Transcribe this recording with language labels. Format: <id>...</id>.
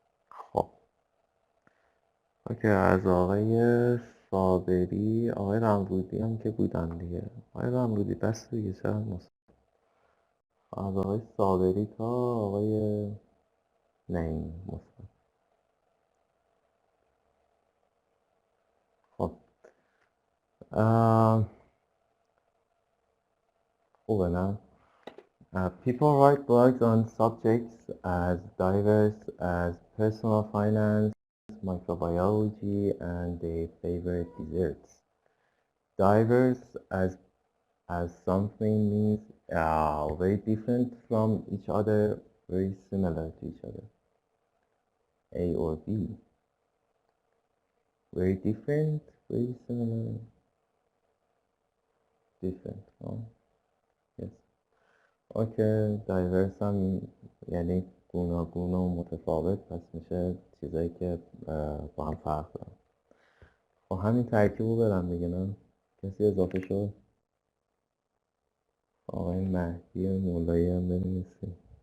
<fa>خب اوکی. از آقای صابری، آقای رمزودی هم که بودن دیگه. آقای رمزودی بس دیگه، چرا از آقای صابری تا آقای نعیم مثبت. خب خوبه نه؟</fa> <en>People write blogs on subjects as diverse as personal finance, microbiology, and their favorite desserts. Diverse as something means very different from each other, very similar to each other. A or B? Very different, very similar, different. Oh, yes.</en> <fa>اوکی دایورس هم یعنی گوناگون و متفاوت، پس میشه چیزایی که با هم فرق دارن. خب همین ترکیب رو برم دیگه، نه کسی اضافه شد؟ آقای مهدی مولایی هم بنویسیم.</fa>